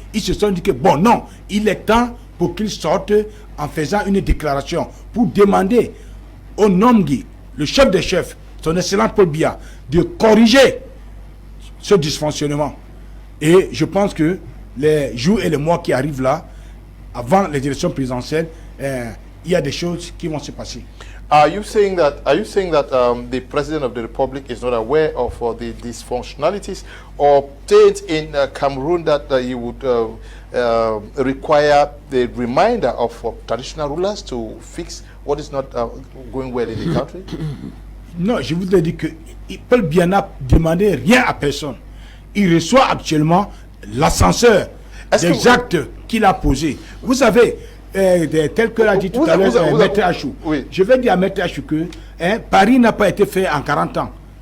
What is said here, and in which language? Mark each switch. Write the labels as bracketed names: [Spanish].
[French] Ils se sont dit que bon, non, il est temps pour qu'ils sortent en faisant une déclaration pour demander au Nomgui, le chef des chefs, son excellent Paul Biya, de corriger ce dysfonctionnement. Et je pense que les jours et les mois qui arrivent là, avant les élections présidentielles, il y a des choses qui vont se passer. [English] Are you saying that the President of the Republic is not aware of the dysfunctionalities, or states in Cameroon that he would require the reminder of traditional rulers to fix what is not going well in the country? [French] Non, je voudrais dire que Paul Biya n'a demandé rien à personne. Il reçoit actuellement l'ascenseur des actes qu'il a posés. Vous savez, tel que l'a dit tout à l'heure Maître Achou. Oui. Je vais dire à Maître Achou que Paris n'a pas été fait en 40 ans.